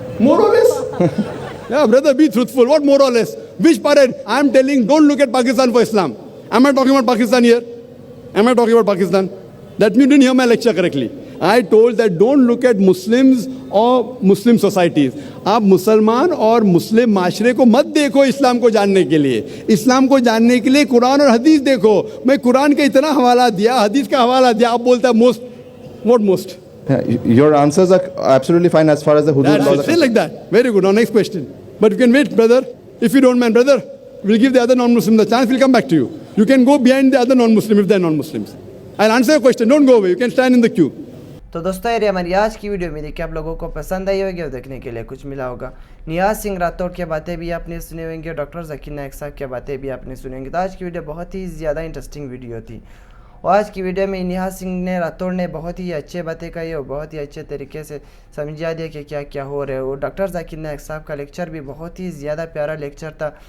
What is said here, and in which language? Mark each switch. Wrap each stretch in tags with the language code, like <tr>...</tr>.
<en>More or less? Yeah, brother, be truthful. What more or less? Which parade? I'm telling, don't look at Pakistan for Islam. Am I talking about Pakistan here? Am I talking about Pakistan? That means you didn't hear my lecture correctly. I told that don't look at Muslims or Muslim societies.</en> <hi>आप मुसलमान और मुस्लिम माशरे को मत देखो इस्लाम को जानने के लिए. इस्लाम को जानने के लिए कुरान और हदीस देखो. मैं कुरान का इतना हवाला दिया, हदीस का हवाला दिया, आप बोलता है most.</hi> <en>What most? Yeah, your answers are absolutely fine as far as the hudud laws are That's it. Say like that. Very good. Now next question. But you can wait, brother. If you don't mind, brother, we'll give the other non-Muslim the chance. We'll come back to you. You can go behind the other non-Muslim if they're non-Muslims. I'll answer your question. Don't go away. You can stand in the queue.</en> <hi>तो दोस्तों ये हमारी आज की video मेरी कि आप लोगों को पसंद आई होगी और देखने के लिए कुछ मिला होगा। नियाज सिंह राठौड़ की बातें भी आपने सुनी होंगी और डॉक्टर जाकिर नायक साहब की बातें भी आपने सुनी होंगी। तो आज की वीडियो बहुत ही ज़्यादा इंटरेस्टिंग वीडियो थी और आज की वीडियो में नियाज सिंह राठौड़ ने बहुत ही अच्छे बातें कही और बहुत ही अच्छे तरीके से समझा दिया कि क्या क्या हो रहा है। और डॉक्टर जाकिर नायक साहब का लेक्चर भी बहुत ही ज़्यादा प्यारा लेक्चर था।</hi>